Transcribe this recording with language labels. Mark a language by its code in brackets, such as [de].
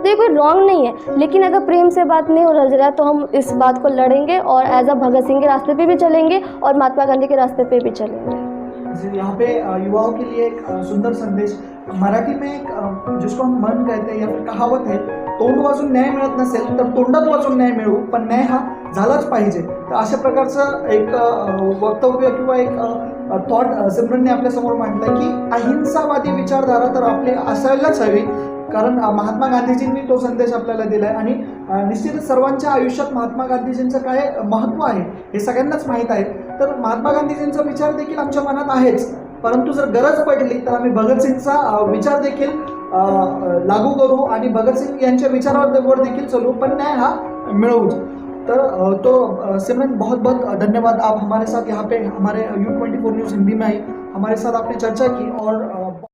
[hi] तो ये कोई रॉन्ग नहीं है, लेकिन अगर प्रेम से बात नहीं हो रहा है तो हम इस बात को लड़ेंगे और एज अ भगत सिंह के रास्ते पर भी चलेंगे और महात्मा गांधी के रास्ते पर भी चलेंगे। यहाँ पे युवाओं के लिए एक सुंदर संदेश, मराठी में एक जिसको हम मन कहते हैं या फिर कहावत है, [mr] तोंड वाचून न्याय मिळत नसेल तर तोंडात वाचून न्याय मिळू, पण न्याय हा झालाच पाहिजे। तर अशा प्रकारचं एक वक्तव्य किंवा एक थॉट सिमरनने आपल्यासमोर मांडलं की अहिंसावादी विचारधारा तर आपली असायलाच हवी, कारण महात्मा गांधीजींनी तो संदेश आपल्याला दिला आहे। आणि निश्चितच सर्वांच्या आयुष्यात महात्मा गांधीजींचं काय महत्त्व आहे हे सगळ्यांनाच माहीत आहे। तर महात्मा गांधीजींचा विचार देखील आमच्या मनात आहेच, परंतु जर गरज पडली तर आम्ही भगत सिंगचा विचार देखील लागू करू आणि भगत सिंग यांच्या विचारावर देखील चलू, पण न्याय हा मिळवूच। [hi] तो सिमरन बहुत बहुत धन्यवाद, आप हमारे साथ यहाँ पे हमारे U24 न्यूज़ हिंदी में आई, हमारे साथ आपने चर्चा की और